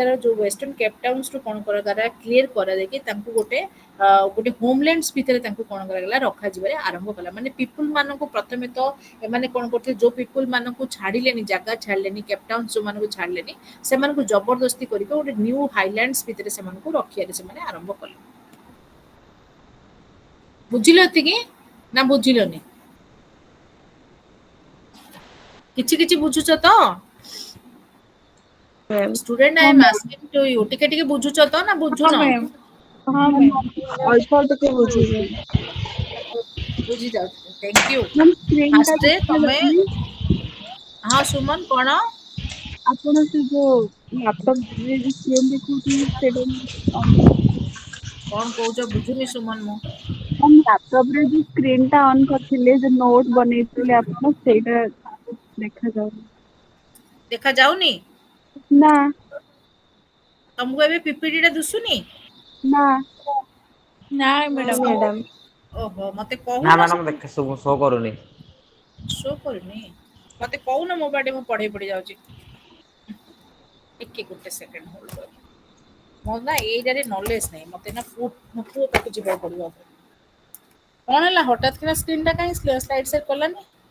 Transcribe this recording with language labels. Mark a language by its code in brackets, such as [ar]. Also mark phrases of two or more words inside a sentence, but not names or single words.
[or] ଯେଉଁ ୱେଷ୍ଟର୍ଣ୍ଣ କେପଟାଉନ୍ସରୁ କ'ଣ କରାଗଲା କ୍ଲିୟର କରାଯାଇକି ତାଙ୍କୁ ଗୋଟେ ଗୋଟେ ହୋମଲ୍ୟାଣ୍ଡସ୍ ଭିତରେ ତାଙ୍କୁ କ'ଣ କରାଗଲା ରଖାଯିବାରେ ଆରମ୍ଭ କଲା ମାନେ ପିପୁଲ ମାନଙ୍କୁ ପ୍ରଥମେ ତ ଏମାନେ କ'ଣ କରୁଥିଲେ ଯେଉଁ ପିପୁଲ ମାନଙ୍କୁ ଛାଡ଼ିଲେନି ଜାଗା ଛାଡ଼ିଲେନି କେପଟାଉନ୍ସ ଯେଉଁମାନଙ୍କୁ ଛାଡ଼ିଲେନି ସେମାନଙ୍କୁ ଜବରଦସ୍ତି କରିକି ଗୋଟେ ନ୍ୟୁ ହାଇଲ୍ୟାଣ୍ଡସ୍ ଭିତରେ ସେମାନଙ୍କୁ ରଖିବାରେ ସେମାନେ ଆରମ୍ଭ କଲେ ବୁଝିଲ ଏତିକି ନା ବୁଝିଲନି କିଛି କିଛି ବୁଝୁଛ ତ [en] student I am asking to you [or] ଟିକେ ଟିକେ ବୁଝୁଛ ତ ନା [hi] हाँ [or] ବୁଝୁନ [hi] मैम हाँ मैम [or] ଅଳ୍ପ ଟିକେ ବୁଝୁଛି ବୁଝି ଯାଉଛି [en] thank you ma'am screen [or] ଟା ଫାର୍ଷ୍ଟରେ ତମେ ଦେଖାଯାଉନି ହଁ ସୁମନ କ'ଣ ଆପଣ ସେ ଯୋଉ ଲାପଟପରେ ଯୋଉ ସ୍କ୍ରିନ୍ ଦେଖଉଛନ୍ତି ସେଇଟା କ'ଣ କହୁଛ ବୁଝୁନି ସୁମନ ମୁଁ ମ୍ୟାମ୍ ଲାପଟପରେ ଯୋଉ ସ୍କ୍ରିନ୍ ଟା ଅନ୍ କରିଥିଲେ ଯୋଉ ନୋଟ୍ ବନେଇଥିଲେ ଆପଣ ସେଇଟା ଦେଖାଯାଉନି ଦେଖାଯାଉନି ନା ତମକୁ ଏବେ ପିପିଟି ଟା ଦିଶୁନି ନା [hi] ना मैडम मैडम [or] ଓହୋ ମତେ ନା କହୁନ ମ୍ୟାଡ଼ାମ ଦେଖେ ଶୋ କରୁନି ଶୋ କରୁନି ମତେ କହୁନ ମୋ ବାଟେ ମୁଁ ପଢେଇ ପଡି ଯାଉଛି ଟିକେ ଗୋଟେ [en] second hold [or] କର ମୋର ନା ଏଇଟାରେ ନଲେଜ ନାହିଁ ମତେ ନା ମୋ ପୁଅ ପାଖକୁ ଯିବାକୁ ପଡିବ କ'ଣ ହେଲା ହଠାତ୍ କିନା ସ୍କ୍ରିନ୍ ଟା କାହିଁ ସ୍ଲାଇଡ୍ ସେଟ୍ କଲାନି